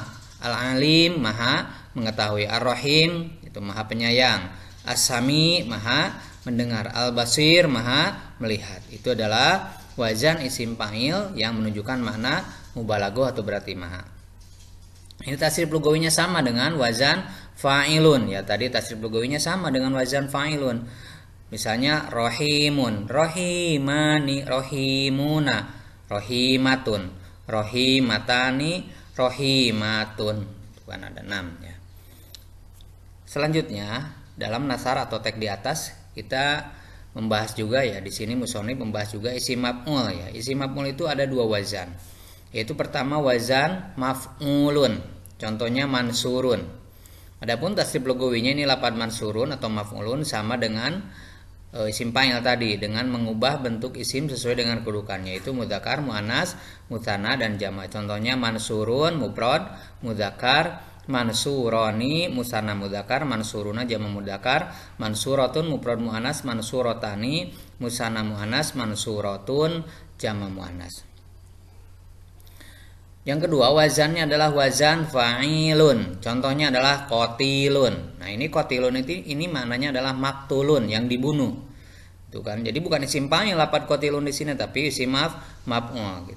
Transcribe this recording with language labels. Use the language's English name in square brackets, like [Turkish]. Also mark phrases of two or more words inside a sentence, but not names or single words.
[Indonesian] Al-alim maha mengetahui, ar-rahim itu maha penyayang, as-sami maha mendengar, al-basir maha melihat. Itu adalah [Arabic] وزن اسم فاعل [Indonesian] yang menunjukkan makna mubalaghah atau berarti maha. Ini tasrif lugawinya sama dengan [Arabic] وزن فاعل [Indonesian] ya, tadi tasrif lugawinya sama dengan [Arabic] وزن فاعل. Misalnya رحيم، رحيمان، رحيمون، رحيمة، رحيمتان، رحيمة. [Indonesian] Itu kan ada 6 ya. Selanjutnya dalam nasar atau teks di atas kita membahas juga ya, di sini musonif membahas juga [Arabic] اسم مفعول [Indonesian] ya. [Arabic] اسم مفعول [Indonesian] itu ada dua wazan. Yaitu pertama [Arabic] وزن مفعول. [Indonesian] Contohnya mansurun. Adapun tasrif lugawinya ini [Arabic] لفظ منصور [Indonesian] atau maf'ulun sama dengan [Arabic] اسم فاعل [Indonesian] tadi, dengan mengubah bentuk isim sesuai dengan kedudukannya, yaitu [Arabic] مذكر، مؤنث، مثنى [Indonesian] dan jamak. [Arabic] Contohnya منصور مفرد مذكر، منصوران مثنى مذكر، منصورون جمع مذكر، منصورة مفرد مؤنث، منصورتان مثنى مؤنث، منصورة جمع مؤنث. [Indonesian] Yang kedua, wazannya adalah [Arabic] وزن فاعل. [Indonesian] Contohnya adalah qatilun. Nah, ini qatilun ini maknanya adalah maktulun, yang dibunuh. Itu kan. Jadi bukan [Arabic] اسم فاعل لفظ قتيل [Indonesian] di sini, tapi [Arabic] اسم مفعول [Indonesian] gitu.